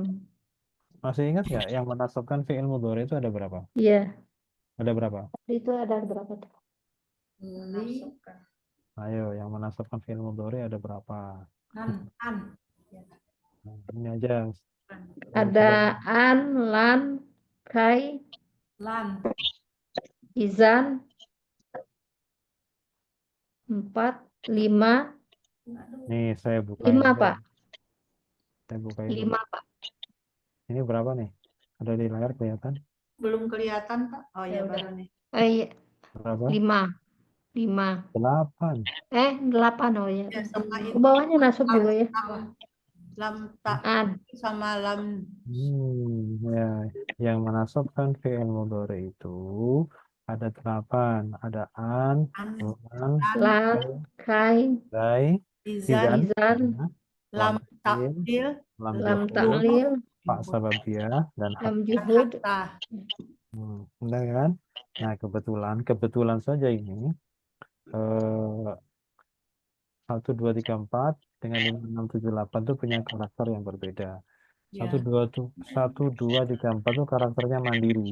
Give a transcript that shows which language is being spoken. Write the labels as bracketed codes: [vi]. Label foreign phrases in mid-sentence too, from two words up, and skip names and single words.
[id] Masih ingat nggak yang menasobkan [ar] fi'il mudhari [id] itu ada berapa? Iya. Ada berapa? Itu ada berapa tuh? Ayo, yang menasobkan [ar] fi'il mudhari [id] ada berapa? An. Nah, ini aja. Ada [ar] an, lan, kai, [id] Lan. izan, 4, 5, Nih, saya buka 5 ini. Pak. Saya buka ini. 5 Pak. Ini berapa nih? Ada di layar kelihatan? Belum kelihatan Pak. Oh ya udah. baru nih. Iya. Berapa? 5. 8. 8 oh ya. Ya, sama Ke itu. bawahnya nasab juga ya. [ar] Lam tak [id] An. sama lam. Ya, yang menasobkan [ar] fi'il mudhari [id] itu ada 8. Ada [ar] an, lan, Lan, kai, [id] dai, Izan. izan, Lam takil, takil. lam lam juhud, ta'lil, pak sababiyah, dan [ar] lam juhud. [id] Tah. Benar kan? Nah, kebetulan saja ini 1, 2, 3, 4 dengan 5, 6, 7, 8 itu punya karakter yang berbeda. 1, 2, 3, 4 itu karakternya mandiri.